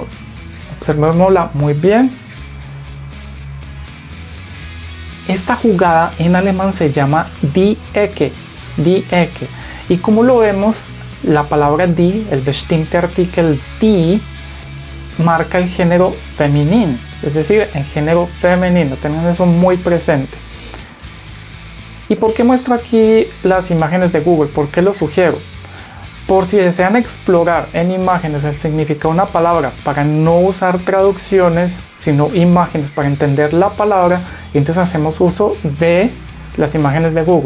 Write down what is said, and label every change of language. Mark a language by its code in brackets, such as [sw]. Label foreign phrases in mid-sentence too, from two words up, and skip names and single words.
[es] Observémosla muy bien. Esta jugada en alemán se llama [de] die Ecke, die Ecke. [es] Y como lo vemos, la palabra die, el [de] bestimmte Artikel die, [es] marca el género femenino, es decir, el género femenino. Tengan eso muy presente. ¿Y por qué muestro aquí las imágenes de Google? ¿Por qué lo sugiero? Por si desean explorar en imágenes el significado de una palabra para no usar traducciones, sino imágenes para entender la palabra, entonces hacemos uso de las imágenes de Google.